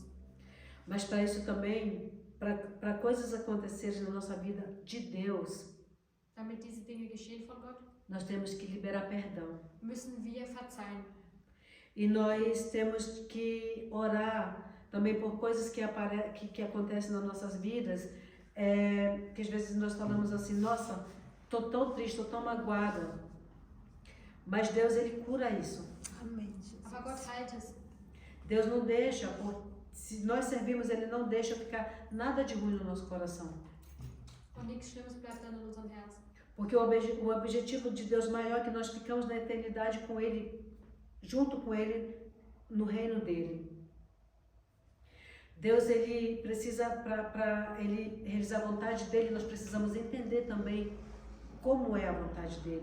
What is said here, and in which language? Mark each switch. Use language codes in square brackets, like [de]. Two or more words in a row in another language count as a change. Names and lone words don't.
[pt] Mas para isso também, para coisas acontecerem na nossa vida de Deus, [de] Damit diese Dinge geschehen von Gott, [pt] nós temos que liberar perdão. [de] müssen wir verzeihen. [pt] E nós temos que orar também por coisas que acontecem nas nossas vidas, que às vezes nós falamos assim, nossa, estou tão triste, estou tão magoada. Mas Deus, Ele cura isso. Amém, Jesus. [de] Aber Gott heilt es. [pt] Deus não deixa, se nós servimos, Ele não deixa ficar nada de ruim no nosso coração. [de] Und nichts Schlimmes bleibt dann in unserem Herzen. [pt] Porque o objetivo de Deus maior é que nós ficamos na eternidade com Ele, junto com Ele, no reino dele. Deus, ele precisa, para ele realizar a vontade dele, nós precisamos entender também como é a vontade dele.